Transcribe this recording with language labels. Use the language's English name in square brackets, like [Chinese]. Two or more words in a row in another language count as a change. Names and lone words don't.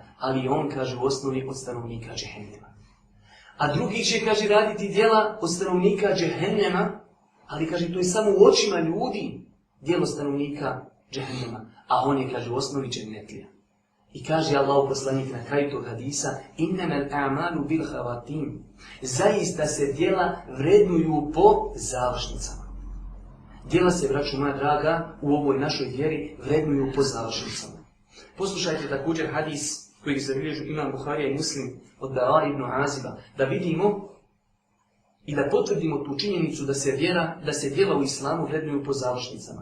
[Bosnian] Ali on kaže u osnovi od stanovnika džehennema. A drugi će, kaže, raditi djela od stanovnika džehennema. Ali kaže, to je samo u očima ljudi djelo stanovnika džehennema. A on je, kaže, u osnovi džennetlija. I kaže Allahu poslanik na kraju tog hadisa, [Arabic] إنما الأعمال بالخواتيم. [Bosnian] Zaista se djela vrednuju po završnicama. Djela se, braćo moja draga, u ovoj našoj vjeri vrednuju po završnicama. Poslušajte također hadis koji zabilježu Imam Buharija i Muslim od Bara ibn Aziba, da vidimo i da potvrdimo tu činjenicu da se djela u islamu vrednuju po završnicama.